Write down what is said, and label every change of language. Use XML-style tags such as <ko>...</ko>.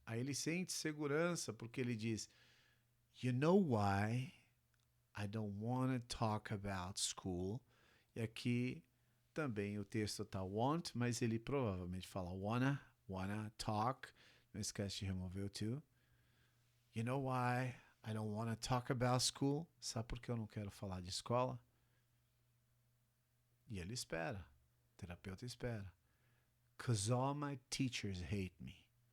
<pt>Aí ele sente segurança, porque ele diz,</pt> <en>you know why I don't want to talk about school.</en> <pt>E aqui também o texto tá want, mas ele provavelmente fala</pt> <en>wanna talk.</en> <pt>Não esquece de remover o to.</pt> <en>You know why I don't want to talk about school?</en> <pt>Sabe por que eu não quero falar de escola? E ele espera. O terapeuta espera.</pt> <en>'Cause all my teachers hate me.</en>